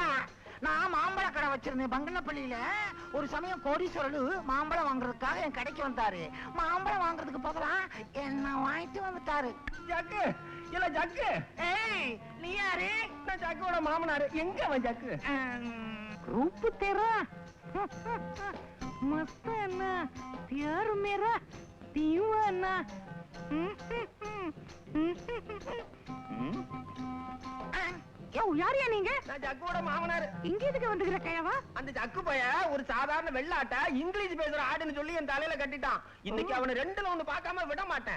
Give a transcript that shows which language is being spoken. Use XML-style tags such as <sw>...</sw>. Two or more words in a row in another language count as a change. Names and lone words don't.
<ta>நான் மாம்பழ கடை வச்சிருந்தேன் பங்கனப்பள்ளியில. ஒரு சமயம் கோடீஸ்வரரு மாம்பழம் வாங்குறதுக்காக என் கடைக்கு வந்தாரு. மாம்பழம் வாங்குறதுக்கு பதிலா என்ன வாங்கிட்டு வந்துட்டாரு. ஜக்கு இல்ல ஜக்கு. ஏய், நீ யாரு? நான் ஜக்கோட மாமனாரு. எங்க அவன் ஜக்கு?</ta> <hi>रूप तेरा मस्त है ना, प्यार मेरा दीवाना.</hi> <ta>யாரியா நீங்க? நான் ஜக்கோட மாமனாரு. இங்க எதுக்கு வந்துக்கிற கயவா? அந்த ஜக்கு பைய ஒரு சாதாரண வெள்ளாட்ட இங்கிலீஷ் பேசுற ஆடுன்னு சொல்லி என் தலையில கட்டிட்டான். இன்னைக்கு அவனை 2ல 1 பார்க்காம விட மாட்டேன்.</ta>